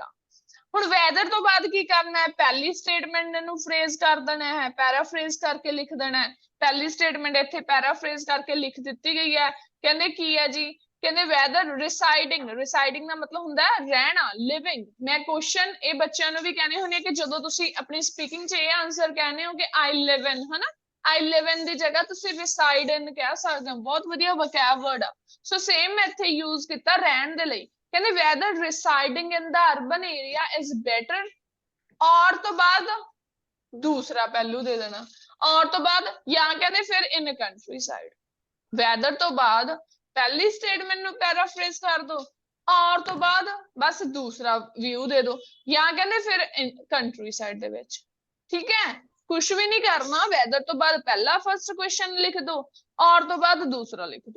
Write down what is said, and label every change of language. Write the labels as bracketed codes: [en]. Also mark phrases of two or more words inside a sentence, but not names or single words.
[pa] ਹੁਣ ਵੈਦਰ ਤੋਂ ਬਾਅਦ ਕੀ ਕਰਨਾ ਹੈ, ਪਹਿਲੀ ਸਟੇਟਮੈਂਟ ਨੂੰ ਫਰੇਜ਼ ਕਰ ਦੇਣਾ ਹੈ, ਪੈਰਾਫਰੇਜ਼ ਕਰਕੇ ਲਿਖ ਦੇਣਾ ਹੈ। ਪਹਿਲੀ ਸਟੇਟਮੈਂਟ ਇੱਥੇ ਪੈਰਾਫਰੇਜ਼ ਕਰਕੇ ਲਿਖ ਦਿੱਤੀ ਗਈ ਹੈ। ਕਹਿੰਦੇ ਕੀ ਹੈ ਜੀ, ਕਹਿੰਦੇ [en] whether residing, [pa] ਰਿਸਾਈਡਿੰਗ ਦਾ ਮਤਲਬ ਹੁੰਦਾ ਹੈ ਰਹਿਣਾ, ਲਿਵਿੰਗ। ਮੈਂ ਕੁਐਸਚਨ ਇਹ ਬੱਚਿਆਂ ਨੂੰ ਵੀ ਕਹਿੰਦੇ ਹੁੰਦੇ ਕਿ ਜਦੋਂ ਤੁਸੀਂ ਆਪਣੀ ਸਪੀਕਿੰਗ 'ਚ ਇਹ ਆਨਸਰ ਕਹਿੰਦੇ ਹੋ ਕਿ [en] I live in, [pa] ਹਨਾ, [en] I live in [pa] ਦੀ ਜਗ੍ਹਾ ਤੁਸੀਂ [en] reside in [pa] ਕਹਿ ਸਕਦੇ ਹੋ, ਬਹੁਤ ਵਧੀਆ [en] vocab word [pa] ਆ। [en] so same [pa] ਮੈਂ ਇੱਥੇ ਯੂਜ਼ ਕੀਤਾ ਰਹਿਣ ਦੇ ਲਈ। ਕਹਿੰਦੇ [en] whether residing in the urban area is better, [pa] ਔਰ ਤੋਂ ਬਾਅਦ ਦੂਸਰਾ ਪਹਿਲੂ ਦੇ ਦੇਣਾ, ਔਰ ਤੋਂ ਬਾਅਦ ਜਾਂ ਕਹਿੰਦੇ ਫਿਰ [en] in countryside। [pa] whether ਤੋਂ ਬਾਅਦ ਪਹਿਲੀ ਸਟੇਟਮੈਂਟ ਨੂੰ ਪੈਰਾਫਰੇਜ਼ ਕਰ ਦੋ, ਔਰ ਤੋਂ ਬਾਅਦ ਬਸ ਦੂਸਰਾ ਵਿਊ ਦੇ ਦੋ, ਜਾਂ ਕਹਿੰਦੇ ਫਿਰ countryside ਦੇ ਵਿੱਚ, ਠੀਕ ਹੈ। ਕੁਛ ਵੀ ਨਹੀਂ ਕਰਨਾ, ਵੈਦਰ ਤੋਂ ਬਾਅਦ ਪਹਿਲਾ [en] first question [pa] ਲਿਖ ਦੋ, ਔਰ ਤੋਂ ਬਾਅਦ ਦੂਸਰਾ ਲਿਖ ਦੋ।